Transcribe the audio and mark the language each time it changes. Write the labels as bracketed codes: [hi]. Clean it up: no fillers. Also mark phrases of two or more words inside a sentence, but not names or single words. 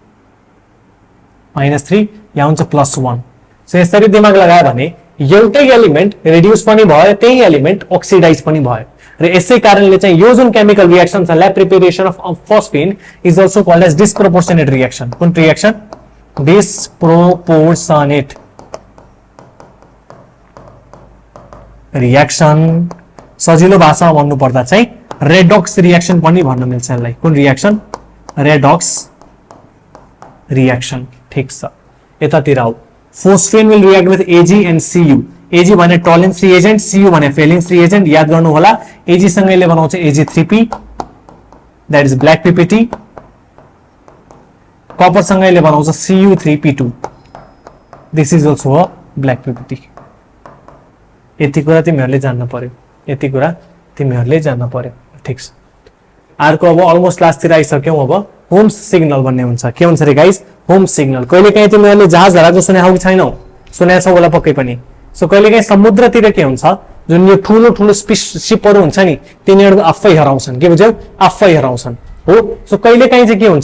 [ne] यहाँ हुन्छ +1 सो यसरी दिमाग लगायो भने एउटै एलिमेन्ट रिड्युस पनि भयो त्यही एलिमेन्ट अक्सिडाइज पनि भयो र यसै कारणले चाहिँ यो जुन केमिकल रिएक्सन छ [en] lab preparation of phosphine is also called as disproportionate reaction [ne] कुन [en] reaction disproportionate [ne] रिएक्सन सजिलो भाषामा भन्नु पर्दा चाहिँ [en] redox reaction [ne] पनि भन्न मिल्छ यसलाई कुन रिएक्सन [en] redox reaction [ne] ठीक छ यतातिर आउ [en] phosphine will react with Ag and Cu [ne] Ag भने [en] Tollens reagent [ne] Cu भने [en] Fehling's reagent [ne] याद गर्नु होला Ag सँगैले बनाउँछ Ag3p [en] that is black PPT [ne] कपर सँगैले बनाउँछ Cu3p2 [en] this is also a black PPT [ne] यति कुरा तिमीहरुले जान्न पर्यो ठीक छ अर्को अब अलमोस्ट लास्ट तिर आइसक्यौ अब [en] Holmes signal [ne] भन्ने हुन्छ के हुन्छ रे गाइस [en] Holmes signal [ne] कहिलेकाहीँ तिमीहरुले जहाज हराएको सुनेको हो कि छैनौ सुनेको छ होला पक्कै पनि सो कहिलेकाहीँ समुद्रतिर के हुन्छ जुन यो ठुलो ठुलो शिपहरु हुन्छ नि तिनीहरु आफै हराउँछन् के बुझ्यौ आफै हराउँछन् हो सो कहिलेकाहीँ चाहिँ के हुन्छ